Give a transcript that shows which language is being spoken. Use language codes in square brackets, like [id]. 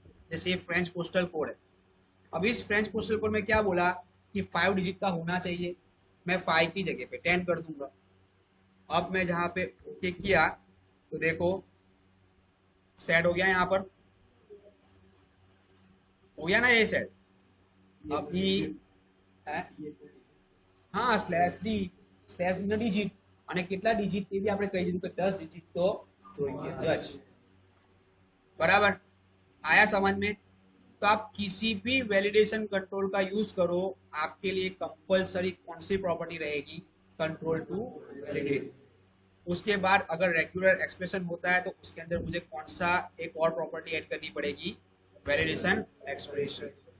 [hi] जैसे ये French postal code है। अब इस फ्रेंच पोस्टल कोड में क्या बोला कि 5 डिजिट का होना चाहिए, मैं 5 की जगह पे 10 कर दूंगा। अब मैं जहाँ पे ओके किया तो देखो सेट हो गया, यहाँ पर हो गया ना ये सेट। अभी है, हाँ, [gu] સ્લેશ ડી નો ડિજિટ, અને કેટલા ડિજિટ એ બી આપણે કહી દીધું કે 10 ડિજિટ તો જોઈએ જ, બરાબર। [hi] आया समझ में? तो आप किसी भी वैलिडेशन कंट्रोल का यूज करो, आपके लिए कंपलसरी कौन सी प्रॉपर्टी रहेगी, कंट्रोल टू वैलिडेट। उसके बाद अगर रेगुलर एक्सप्रेशन होता है तो उसके अंदर मुझे कौन सा एक और प्रॉपर्टी ऐड करनी पड़ेगी, वैलिडेशन एक्सप्रेशन।